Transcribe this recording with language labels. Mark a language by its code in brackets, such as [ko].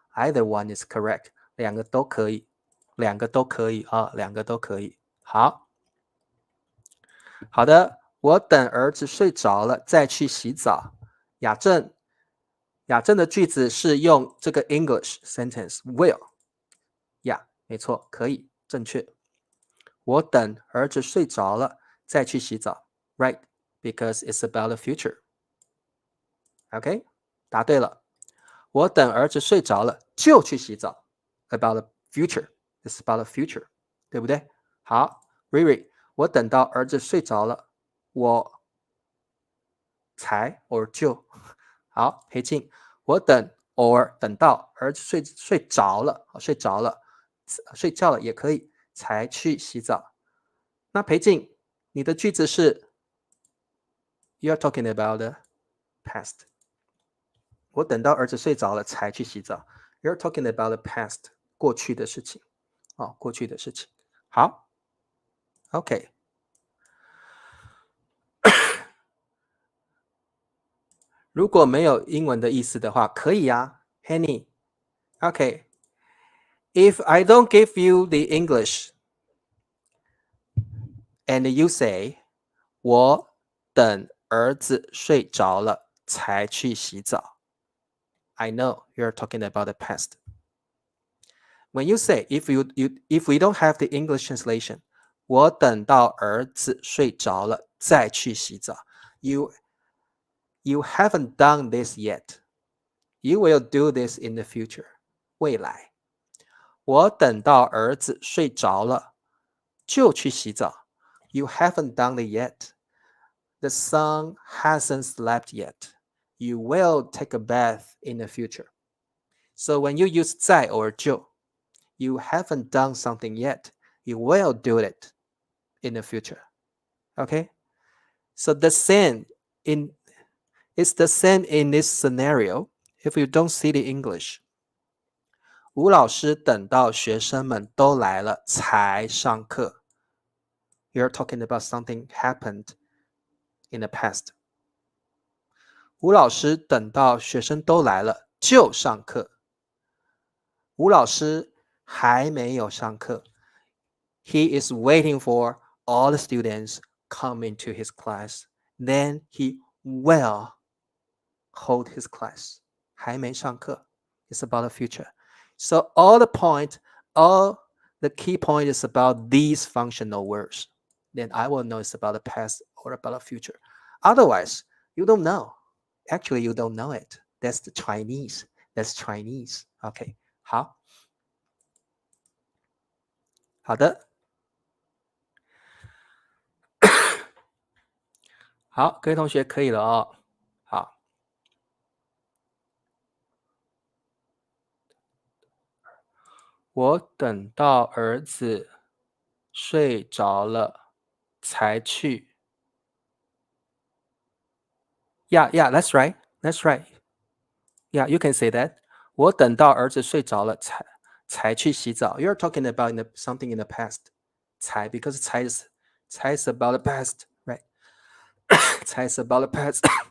[en] Either one is correct， [zh] 两个都可以，两个都可以啊，两个都可以。好，好的，我等儿子睡着了再去洗澡。雅正，雅正的句子是用这个 [en] English sentence will。 [zh] 呀，没错，可以，正确。我等儿子睡着了再去洗澡。 [en] Right, because it's about the future. [zh] OK， 答对了。我等儿子睡着了就去洗澡。 [en] About the future, it's about the future， [zh] 对不对？好 ，Riri， 我等到儿子睡着了，我才 or 就。好，裴静，我等 or 等到儿子睡着了，睡着了，睡觉了也可以，才去洗澡。那裴静，你的句子是 [en] You're talking about the past。 [zh] 我等到儿子睡着了才去洗澡。 [en] You're talking about the past， [zh] 过去的事情。哦，过去的事情。好 ，OK。如果没有英文的意思的话，可以啊 [en] ，Henny。OK。If I don't give you the English and you say [zh] 我等儿子睡着了才去洗澡 [en] I know you're talking about the past. When you say if we don't have the English translation, [zh] 我等到儿子睡着了再去洗澡 [en] you haven't done this yet. You will do this in the future. [zh] 未来我等到儿子睡着了就去洗澡 [en] You haven't done it yet. The son hasn't slept yet. You will take a bath in the future. So when you use 在 or 就 you haven't done something yet. You will do it in the future. Okay? So it's the same in this scenario if you don't see the English. [zh] 吴老师等到学生们都来了才上课。 [en] You're talking about something happened in the past. [zh] 吴老师等到学生都来了就上课。吴老师还没有上课。 [en] He is waiting for all the students come into his class. Then he will hold his class. [zh] 还没上课 [en] It's about the future. So all the key point is about these functional words. Then I will know it's about the past or about the future. Otherwise, you don't know. Actually, you don't know it. That's the Chinese. That's Chinese. [zh] OK， 好，好的，好，各位同学可以了哦。好，我等到儿子睡着了才去。 [en] Yeah, that's right. That's right. Yeah, you can say that. [zh] 我等到儿子睡着了才去洗澡。 [en] You're talking about something in the past. 才 because 才 is about the past, right? 才 is about the past.